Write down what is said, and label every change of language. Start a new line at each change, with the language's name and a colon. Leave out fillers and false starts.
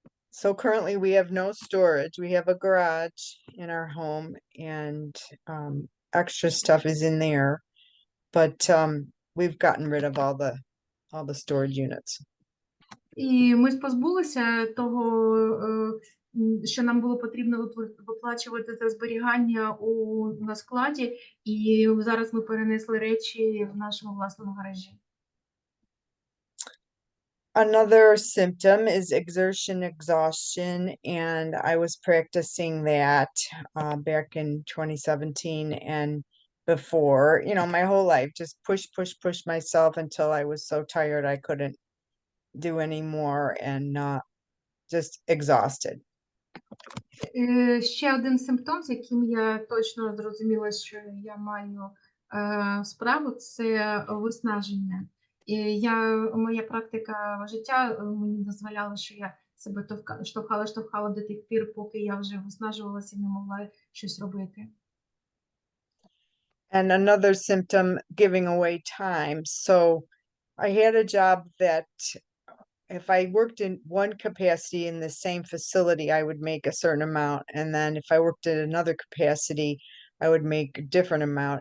English: So currently we have no storage. We have a garage in our home, and extra stuff is in there, but we've gotten rid of all the storage units.
Ukrainian: І ми позбулися того, що нам було потрібно виплачувати за зберігання на складі, і зараз ми перенесли речі в нашому власному гаражі.
English: Another symptom is exertion exhaustion, and I was practicing that back in 2017 and before, my whole life, just push myself until I was so tired I couldn't do anymore and just exhausted.
Ukrainian: Ще один симптом, з яким я точно зрозуміла, що я маю справу, це виснаження. Моя практика життя мені дозволяла, що я себе штовхала до тих пір, поки я вже виснажувалася і не могла щось робити.
English: And another symptom, giving away time. So I had a job that if I worked in one capacity in the same facility, I would make a certain amount. And then if I worked in another capacity, I would make a different amount.